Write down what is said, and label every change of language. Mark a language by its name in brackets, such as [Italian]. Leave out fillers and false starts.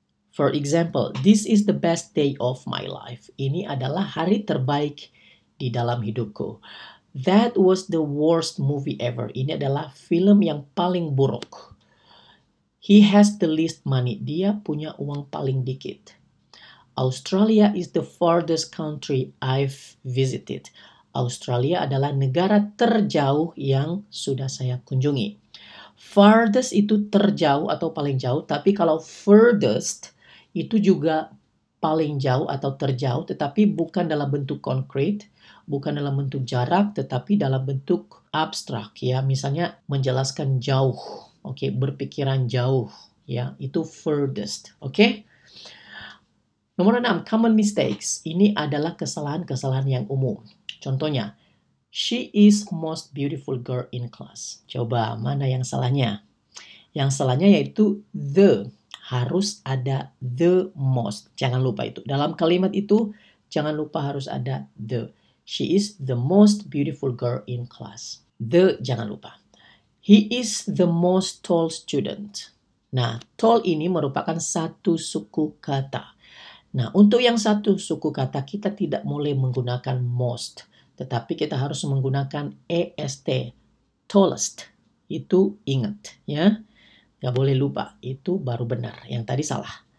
[English] For example, this is the best day of my life. [Indonesian] Ini adalah hari terbaik di dalam hidupku. [English] That was the worst movie ever. [Indonesian] Ini adalah film yang paling buruk. [English] He has the least money. [Indonesian] Dia punya uang paling dikit. [English] Australia is the farthest country I've visited. [Indonesian] Australia adalah negara terjauh yang sudah saya kunjungi. Farthest itu terjauh atau paling jauh, tapi kalau furthest itu juga paling jauh atau terjauh, tetapi bukan dalam bentuk konkret, bukan dalam bentuk jarak, tetapi dalam bentuk abstrak ya. Misalnya menjelaskan jauh, oke, berpikiran jauh ya, itu furthest, oke. Nomor 6, common mistakes. Ini adalah kesalahan-kesalahan yang umum. Contohnya, [English] she is most beautiful girl in class. [Indonesian] Coba, mana yang salahnya? Yang salahnya yaitu the. Harus ada the most. Jangan lupa itu. Dalam kalimat itu, jangan lupa harus ada the. [English] She is the most beautiful girl in class. The, [Indonesian] jangan lupa. [English] He is the most tall student. [Indonesian] Nah, tall ini merupakan satu suku kata. Nah, untuk yang satu suku kata, kita tidak boleh menggunakan most. Tetapi kita harus menggunakan est, tallest. Itu ingat, ya. Gak boleh lupa, itu baru benar. Yang tadi salah.